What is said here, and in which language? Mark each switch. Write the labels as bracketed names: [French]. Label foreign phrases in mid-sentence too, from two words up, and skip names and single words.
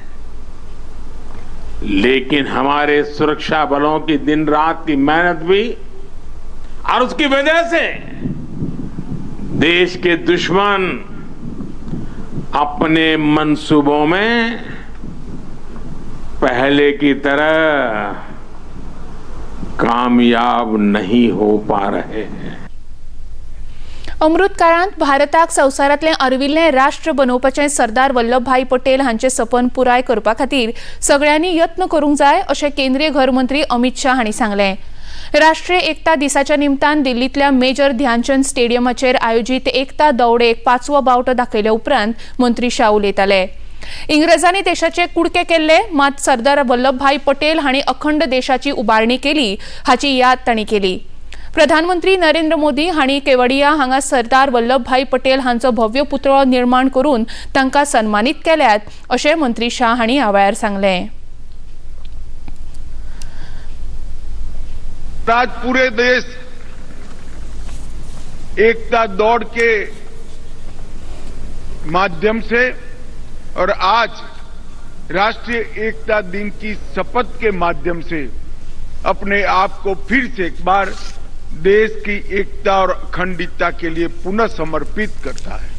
[Hindi] लेकिन हमारे सुरक्षा बलों की दिन रात की मेहनत भी और उसकी वजह से देश के दुश्मन अपने मंसूबों में पहले की तरह कामयाब नहीं हो पा रहे हैं। [Konkani] अमृत काळांत भारताक संवसारांतलें अर्विल्लें राष्ट्र बनोवपाचें सरदार वल्लभभाई पटेल हांचें सपन पुराय करपा खातीर सगळ्यांनी यत्न करूंक जाय अशें केंद्रीय घर मंत्री अमित शाह हांणी सांगलें। राष्ट्रीय एकता दिसाच्या निमतान दिल्लीतल्या मेजर ध्यानचंद स्टेडियमाचेर आयोजित एकता दौडेक 5वो बावटो दाखयल्या उपरांत मंत्री शाह उलयताले। इंग्रजांनी देशाचे कुडके केल्ले, मात सरदार वल्लभभाई पटेल हांणी अखंड देशाची उबारणी केली हाची याद तांणी केली। प्रधानमंत्री नरेंद्र मोदी हांणी केवडिया हांगा सरदार वल्लभभाई पटेल हांचो भव्य पुतळो निर्माण करून तांकां सन्मानित केल्यात अशें मंत्री शाह हांणी ह्या वेळार सांगलें। [Hindi] आज पूरे देश एकता दौड़ के माध्यम से और आज राष्ट्रीय एकता दिन की शपथ के माध्यम से अपने आप को फिर से एक बार देश की एकता और अखंडता के लिए पुनः समर्पित करता है।